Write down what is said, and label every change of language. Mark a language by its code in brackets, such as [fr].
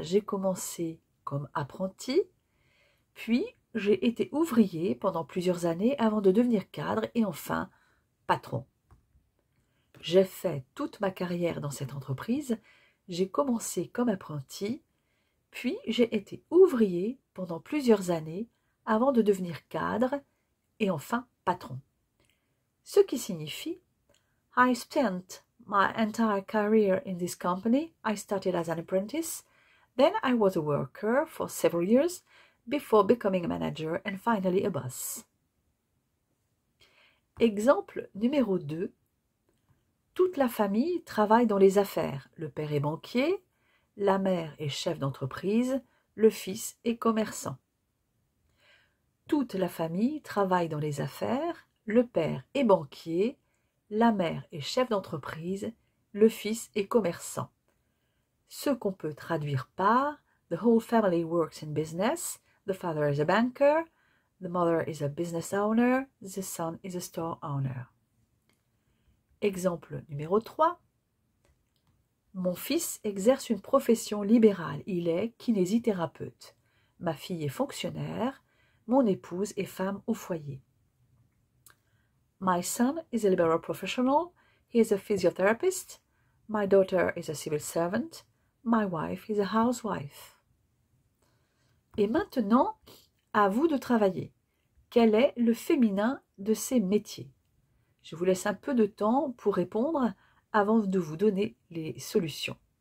[fr] J'ai commencé comme apprenti, puis j'ai été ouvrier pendant plusieurs années avant de devenir cadre et enfin patron. J'ai fait toute ma carrière dans cette entreprise. J'ai commencé comme apprenti, puis j'ai été ouvrier pendant plusieurs années avant de devenir cadre et enfin patron. Ce qui signifie [en] I spent my entire career in this company. I started as an apprentice, then I was a worker for several years before becoming a manager and finally a boss. [fr] Exemple numéro 2. Toute la famille travaille dans les affaires. Le père est banquier, la mère est chef d'entreprise, le fils est commerçant. Toute la famille travaille dans les affaires, le père est banquier, la mère est chef d'entreprise, le fils est commerçant. Ce qu'on peut traduire par [en] « The whole family works in business, the father is a banker, the mother is a business owner, the son is a store owner ». [fr] Exemple numéro 3. Mon fils exerce une profession libérale, il est kinésithérapeute. Ma fille est fonctionnaire, mon épouse est femme au foyer. [en] My son is a liberal professional, he is a physiotherapist, my daughter is a civil servant, my wife is a housewife. [fr] Et maintenant, à vous de travailler. Quel est le féminin de ces métiers? Je vous laisse un peu de temps pour répondre avant de vous donner les solutions.